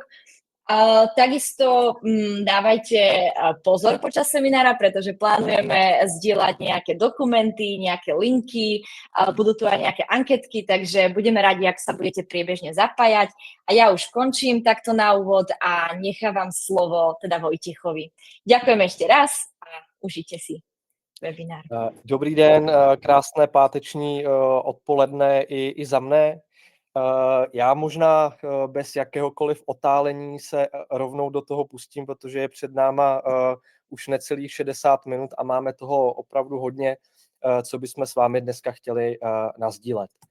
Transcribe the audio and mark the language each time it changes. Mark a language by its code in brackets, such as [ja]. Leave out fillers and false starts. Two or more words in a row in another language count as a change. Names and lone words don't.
[sk] Takisto dávajte pozor počas seminára, pretože plánujeme zdieľať nejaké dokumenty, nejaké linky, budú tu aj nejaké anketky, takže budeme radi, ak sa budete priebežne zapájať. A ja už končím takto na úvod a nechávam slovo teda Vojtechovi. Ďakujem ešte raz a užite si webinár. [cs] Dobrý den, krásné páteční odpoledne i za mne. Já možná bez jakéhokoliv otálení se rovnou do toho pustím, protože je před náma už necelých 60 minut a máme toho opravdu hodně, co bychom s vámi dneska chtěli nasdílet.